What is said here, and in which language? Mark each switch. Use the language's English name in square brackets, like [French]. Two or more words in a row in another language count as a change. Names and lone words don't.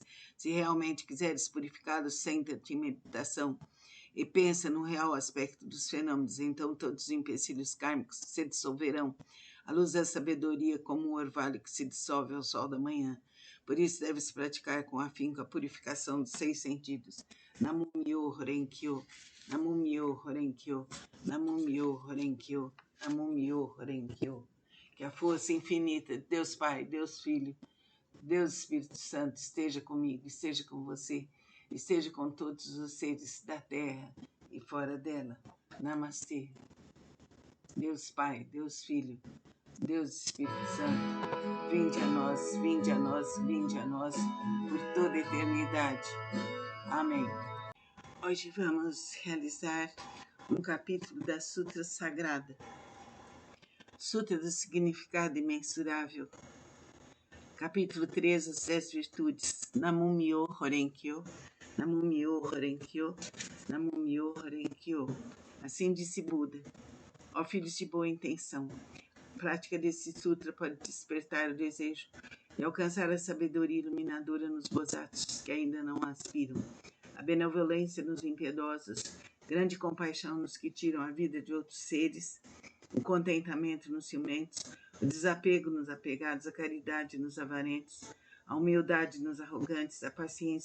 [Portuguese] Se realmente quiseres purificá-los, senta-te em meditação e pensa no real aspecto dos fenômenos, então todos os empecilhos kármicos se dissolverão. A luz da sabedoria como um orvalho que se dissolve ao sol da manhã. Por isso deve-se praticar com afinco a purificação dos 6 sentidos. [Japanese] 南無妙法蓮華経、南無妙法蓮華経、南無妙法蓮華経、南無妙法蓮華経. [Portuguese] Que a força infinita de Deus Pai, Deus Filho, Deus Espírito Santo esteja comigo, esteja com você, esteja com todos os seres da terra e fora dela. Namastê. Deus Pai, Deus Filho, Deus Espírito Santo, vinde a nós, vinde a nós, vinde a nós, por toda a eternidade. Amém. Hoje vamos realizar um capítulo da Sutra Sagrada. Sutra do Significado Imensurável. Capítulo 3, as 10 virtudes. [Japanese] 南無妙法蓮華経、南無妙法蓮華経、南無妙法蓮華経. [Portuguese] Assim disse Buda: ó filhos de boa intenção, a prática desse sutra pode despertar o desejo e alcançar a sabedoria iluminadora nos bodhisattvas que ainda não aspiram. a benevolência nos impiedosos, grande compaixão nos que tiram a vida de outros seres, o contentamento nos ciumentos, o desapego nos apegados, a caridade nos avarentos, a humildade nos arrogantes, a paciência